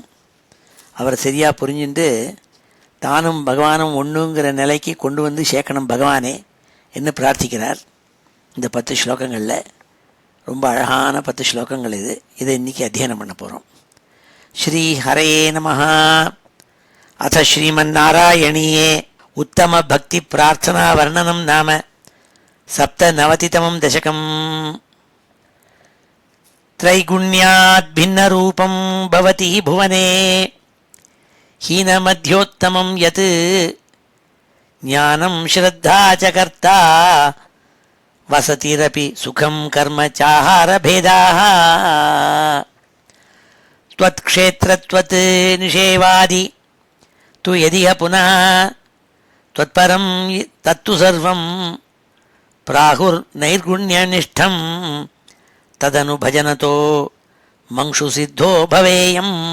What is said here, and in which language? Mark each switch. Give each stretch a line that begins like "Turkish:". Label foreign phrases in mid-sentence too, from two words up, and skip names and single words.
Tamil: அவரை சரியாக புரிஞ்சுட்டு தானும் பகவானும் ஒன்றுங்கிற நிலைக்கு கொண்டு வந்து சேர்க்கணும் பகவானே என்று பிரார்த்திக்கிறார். இந்த 10 ஸ்லோகங்களில் ரொம்ப அழகான 10 ஸ்லோகங்கள் இது. இதை இன்றைக்கி அத்தியனம் பண்ண போகிறோம்.
Sanskrit: श्री हरये नमः। अथ श्रीमन्नारायणीये उत्तम भक्ति प्रार्थना वर्णनं नाम 97 दशकम्. त्रैगुण्यात् भिन्नरूपं भवति भुवने हीनमध्योत्तमं यत् ज्ञानं श्रद्धा च कर्ता वसतिरपि सुखं कर्म चाहार भेदाः त्वत्क्षेत्रत्वत् निषेवादि तु यदिह पुनः त्वत्परं तत्तु सर्वं प्राहुर् नैर्गुण्यनिष्ठं तदनु भजनतो मङ्क्षु सिद्धो भवेयम्.